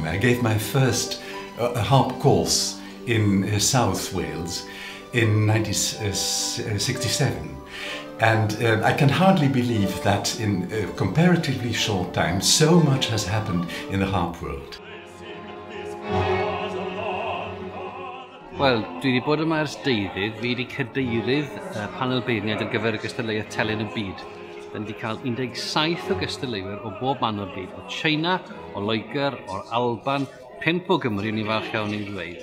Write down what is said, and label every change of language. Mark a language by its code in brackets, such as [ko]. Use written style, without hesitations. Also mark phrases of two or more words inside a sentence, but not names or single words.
[en] I gave my first harp course in South Wales in 1967. And I can hardly believe that in a comparatively short time so much has happened in the harp world. [cy] Wel, dwi wedi bod yma ers deudydd, fi wedi cadeirydd panel beirniad ar gyfer y gystadleuaeth telyn y byd. Da ni wedi cael 17 o gystadleuwyr o bob man o'r byd, o China, o Loegr, o'r Alban, 5 o Gymru, ni'n falch iawn i'n dweud.